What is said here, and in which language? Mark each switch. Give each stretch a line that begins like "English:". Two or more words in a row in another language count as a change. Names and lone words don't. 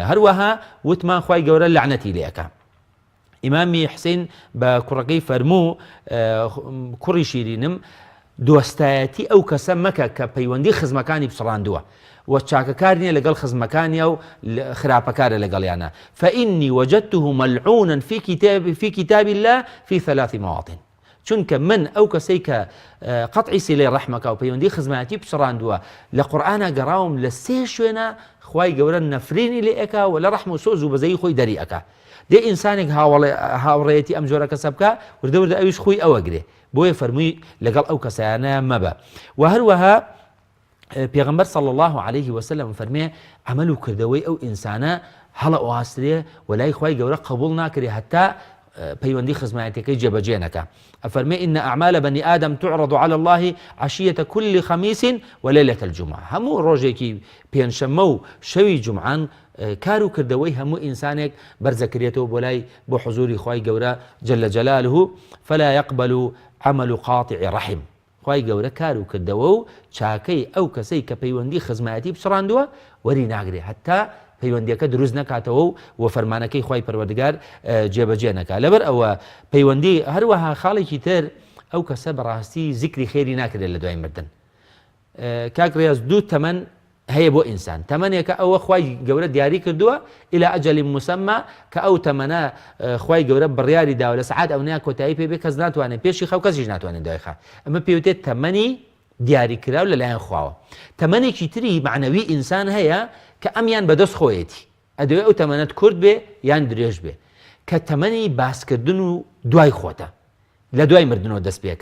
Central Kurdish: هەروەها وتمان خوای گەورە لعنەتی لێ ئەکا. ئیمامی حسین بە کوڕەکەی فەرموو کوڕی شیرینم دۆستایەتی ئەو کەسە مەکە کە پەیوەندی خزمەکانی پچڕاندووە و چاکەکار نییە لەگەڵ خزمەکانیە و خراپەکارە لەگەڵیانە.
Arabic: فإني وجدته ملعونا في كتاب الله في 3 مواطن.
Central Kurdish: چونکە من ئەو کەسەی کە قەتعی سیلەی ڕەحمەکە و پەیوەندی خزمەتی پچڕاندووە لە قورئانە گەڕاوم لە 3 شوێنە خوای گەورە نەفرینی لێ ئەکا و لە ڕەحم و سۆز و بەزەی خۆی دەری ئەکا. دێ ئینسانێک هاوڕێتی ئەم جۆرە کەسە بکە وردە وردە ئەویش خۆی ئەوە گرێ، بۆیە فەرمووی لەگەڵ ئەو کەسایانە مەبە. و هەروەها پێغەمبەر
Arabic: صلی الله علیه وسلم
Central Kurdish: فەرمێ عەمەل و کردەوەی ئەو ئینسانە هەڵە ئەواسرێ و لای خوای گەورە قبوڵ ناکرێ هەتا پەیوەندی خزمەتەکەی جێبەجێ نەکە.
Arabic: ئەفەرمێ إن أعمال بني آدم تعرض على الله عشية كل خميس وليلة الجمعة.
Central Kurdish: هەموو ڕۆژێکی پێنجشەممە و شەوی جومعان کار و کردەوەی هەموو ئینسانێک بەرزەکرێتەوە بۆ لای بۆ حزوری خوای گەورە
Arabic: جل جلاله فلا يقبل عمل قاطع رحم.
Central Kurdish: خوای گەورە کار و کردەوە و چاکەی ئەو کەسەی کە پەیوەندی خزمەتی بچڕاندووە وەری ناگرێ هەتا پەیوەندیەکە دروست نەکاتەوە و فەرمانەکەی خوای پەروەردگار جێبەجێ نەکات. لەبەر ئەوە پەیوەندی هەروەها خاڵێکی تر ئەو کەسە بەڕاستی زیکری خێری ناکرێت لە دوای مردن. کاک ڕێز دوو تەمەن هەیە بۆ ئینسان. تەمەنێکە ئەوە خوای گەورە دیاری کردووە
Arabic: إلى أجل مسمى
Central Kurdish: کە ئەو تەمەنە خوای گەورە بڕیاری داوە لە سعات ئەو کۆتایی پێ بێ کەس ناتوانێت پێشی خەو کەسیش ناتوانێت دوای خا. ئەمە پێوتێت تەمەنی دیاریکراو لەلایەن خواوە. تەمەنێکی تری معنەوی ئینسان هەیە کە ئەمیان بەدەست خۆیەتی ئەدەوێت ئەو تەمەنەت کورت بێ یان درێژ بێ کە تەمەنی باسکردن و دوای خۆتە لە دوای مردنەوە دەست پێکە.